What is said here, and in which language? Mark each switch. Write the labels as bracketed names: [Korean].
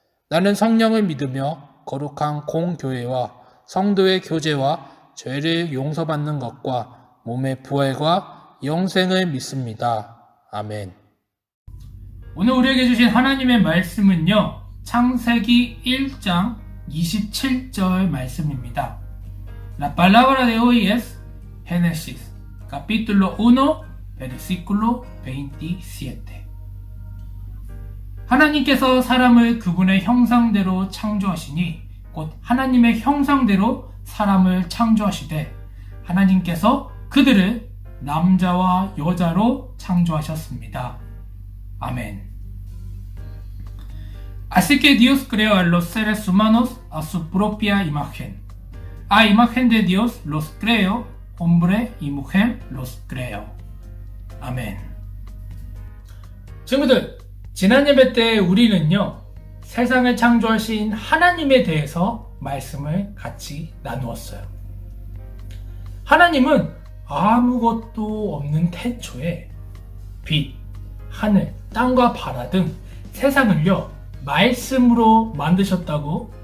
[Korean] 나는 성령을 믿으며 거룩한 공교회와 성도의 교제와 죄를 용서받는 것과 몸의 부활과 영생을 믿습니다. 아멘. 오늘 우리에게 주신 하나님의 말씀은요, 창세기 1장 27절 말씀입니다. [Spanish] La palabra de hoy es Génesis, capítulo 1, versículo 27. [Korean] 하나님께서 사람을 그분의 형상대로 창조하시니 곧 하나님의 형상대로 사람을 창조하시되 하나님께서 그들을 남자와 여자로 창조하셨습니다. 아멘. [Spanish] Así que Dios creó a los seres humanos a su propia imagen. A imagen de Dios los creó, hombre y mujer los creó. [Korean] 아멘. 친구들, 지난 예배 때 우리는요, 세상을 창조하신 하나님에 대해서 말씀을 같이 나누었어요. 하나님은 아무것도 없는 태초에 빛, 하늘, 땅과 바다 등 세상을요, 말씀으로 만드셨다고